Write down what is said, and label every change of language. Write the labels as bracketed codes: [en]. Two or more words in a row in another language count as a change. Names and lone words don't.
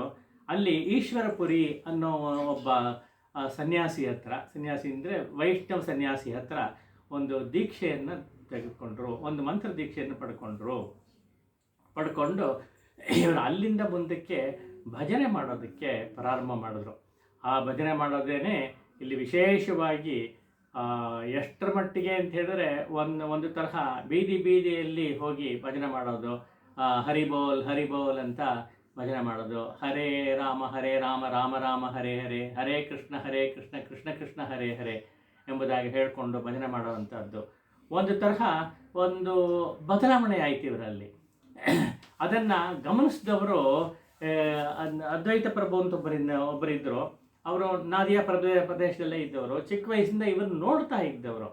[kn] ಅಲ್ಲಿ ಈಶ್ವರಪುರಿ ಅನ್ನೋ ಒಬ್ಬ ಸನ್ಯಾಸಿ ಅಂದರೆ ವೈಷ್ಣವ ಸನ್ಯಾಸಿ ಹತ್ರ ಒಂದು ದೀಕ್ಷೆಯನ್ನು ತೆಗೆದುಕೊಂಡ್ರು, ಒಂದು ಮಂತ್ರ ದೀಕ್ಷೆಯನ್ನು ಪಡ್ಕೊಂಡು ಇವರು ಅಲ್ಲಿಂದ ಮುಂದಕ್ಕೆ ಭಜನೆ ಮಾಡೋದಕ್ಕೆ ಪ್ರಾರಂಭ ಮಾಡಿದ್ರು. ಆ ಭಜನೆ ಮಾಡೋದೇನೆ ಇಲ್ಲಿ ವಿಶೇಷವಾಗಿ ಎಷ್ಟರ ಮಟ್ಟಿಗೆ ಅಂತ ಹೇಳಿದ್ರೆ ಒಂದು ತರಹ ಬೀದಿಯಲ್ಲಿ ಹೋಗಿ ಭಜನೆ ಮಾಡೋದು, [bn] হরিবোল হরিবোল [kn] ಅಂತ ಭಜನೆ ಮಾಡೋದು, [sa] ಹರೇ ರಾಮ ರಾಮ ರಾಮ ಹರೇ ಹರೇ, ಹರೇ ಕೃಷ್ಣ ಕೃಷ್ಣ ಕೃಷ್ಣ ಹರೇ ಹರೇ [kn] ಎಂಬುದಾಗಿ ಹೇಳಿಕೊಂಡು ಭಜನೆ ಮಾಡುವಂಥದ್ದು ಒಂದು ತರಹ ಒಂದು ಬದಲಾವಣೆ ಆಯಿತು ಇವರಲ್ಲಿ. ಅದನ್ನು ಗಮನಿಸಿದವರು ಅದ್ವೈತ ಪ್ರಭು ಅಂತ ಒಬ್ಬರಿದ್ದರು. ಅವರು ನಾದಿಯಾ ಪ್ರದೇಶದಲ್ಲೇ ಇದ್ದವರು, ಚಿಕ್ಕ ವಯಸ್ಸಿಂದ ಇವರು ನೋಡ್ತಾ ಇದ್ದವರು.